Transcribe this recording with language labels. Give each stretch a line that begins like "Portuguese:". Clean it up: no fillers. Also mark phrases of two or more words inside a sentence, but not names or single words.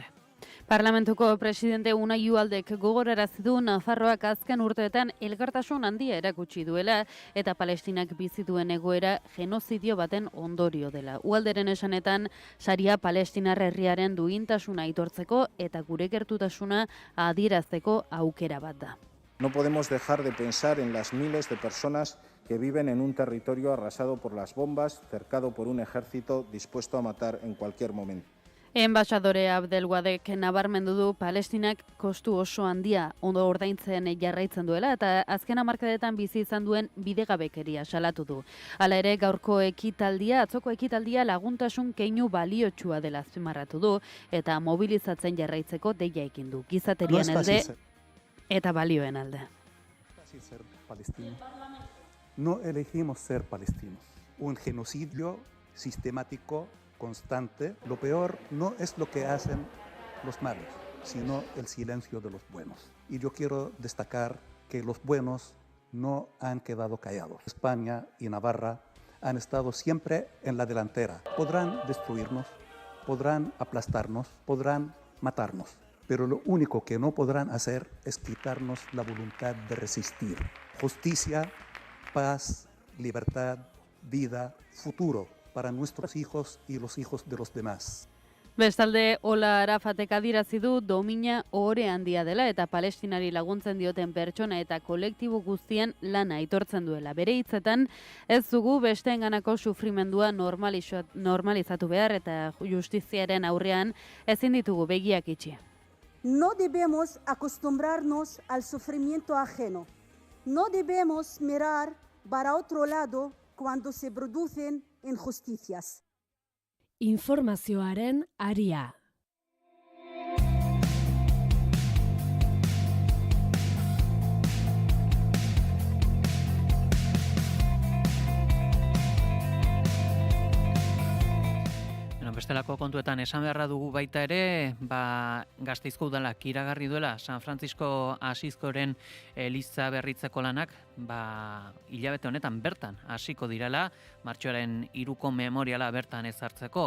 Basque: Parlamentuko presidente Unai Ualdek gogorarazi du Nafarroak azken urteetan elkartasun handia erakutsi duela eta Palestinak bizi duen egoera genozidio baten ondorio dela. Ualderen esanetan saria Palestinar herriaren duintasuna aitortzeko eta gure gertutasuna adierazteko aukera bat da.
Spanish: No podemos dejar de pensar en las miles de personas que viven en un territorio arrasado por las bombas, cercado por un ejército dispuesto a matar en cualquier momento.
Basque: Enbaxadore Abdelwadek nabarmendu du Palestinak kostu oso handia ondo ordaintzen jarraitzen duela eta azken hamarkadetan bizi izan duen bidegabekeria salatu du. Hala ere gaurko atzoko ekitaldia laguntasun keinu baliotsua dela azpimarratu du eta mobilizatzen jarraitzeko deia egin du. Gizaterian elde eta balioen alde.
Spanish: Ser palestino. No elegimos ser palestinos. Un genocidio sistemático, constante. Lo peor no es lo que hacen los malos, sino el silencio de los buenos. Y yo quiero destacar que los buenos no han quedado callados. España y Navarra han estado siempre en la delantera. Podrán destruirnos, podrán aplastarnos, podrán matarnos, pero lo único que no podrán hacer es quitarnos la voluntad de resistir. Justicia, paz, libertad, vida, futuro para nuestros hijos y los hijos de los demás.
Basque: Bestalde, Ola Arafatek adierazi du domina ohore handia dela eta Palestinari laguntzen dioten pertsona eta kolektibo guztien lana aitortzen duela. Bere hitzetan, ez dugu besteenganako sufrimendua normalizatu behar eta justiziaren aurrean ezin ditugu begiak itxi.
Spanish: No debemos acostumbrarnos al sufrimiento ajeno. No debemos mirar para otro lado cuando se producen injusticias.
Basque: Informazioaren aria. Bestelako kontuetan esan beharra dugu baita ere, Gasteizko udalak iragarri duela San Francisco Asizkoren eliza berritzeko lanak, hilabete honetan bertan hasiko direla, martxoaren 3ko memoriala bertan ezartzeko.